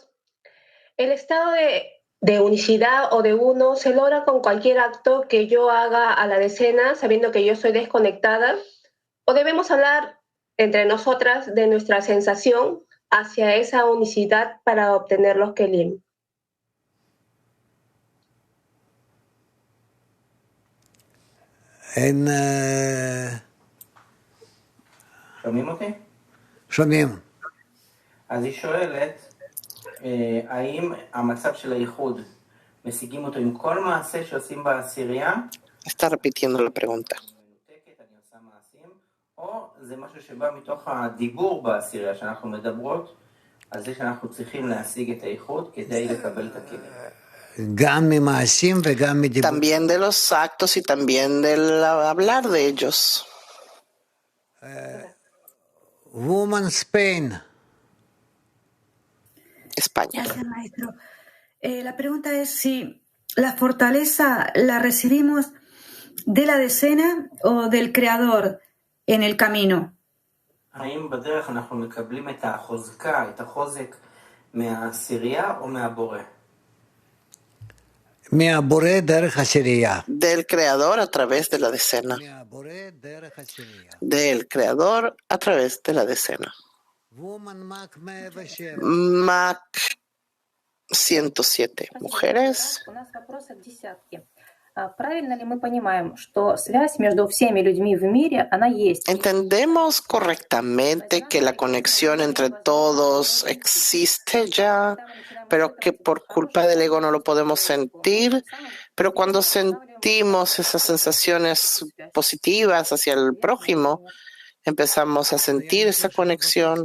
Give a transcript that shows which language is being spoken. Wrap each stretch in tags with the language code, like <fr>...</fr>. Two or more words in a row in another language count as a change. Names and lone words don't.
<es>El estado de unicidad o de uno se logra con cualquier acto que yo haga a la decena, sabiendo que yo soy desconectada, o debemos hablar entre nosotras de nuestra sensación hacia esa unicidad para obtener los kelim.</es> <he>שומעים אותי? שומעים. אז היא שואלת, האם המצב של הייחוד, משיגים אותו עם כל מעשה שעושים בעשירייה?</he> <es>Está repitiendo la pregunta.</es> <he>או זה משהו שבא מתוך הדיבור בעשירייה שאנחנו מדברות, על זה שאנחנו צריכים להשיג את הייחוד כדי לקבל את הכלים.</he> <es>También de los actos y también del hablar de ellos.</es> <en>Woman Spain.</en> <es>España. Gracias, maestro. La pregunta es si la fortaleza la recibimos de la decena o del Creador en el camino.</es> <he>האם בדרך אנחנו מקבלים את החוזקה, את החוזק מהעשירייה או מהבורא?</he> <es>Del creador a través de la decena. Del creador a través de la decena. Mac 107. Mujeres.</es> <ru>Правильно ли мы понимаем, что связь между всеми людьми в мире, она есть?</ru> <es>Entendemos correctamente que la conexión entre todos existe ya, pero que por culpa del ego no lo podemos sentir. Pero cuando sentimos esas sensaciones positivas hacia el prójimo, empezamos a sentir esa conexión.</es>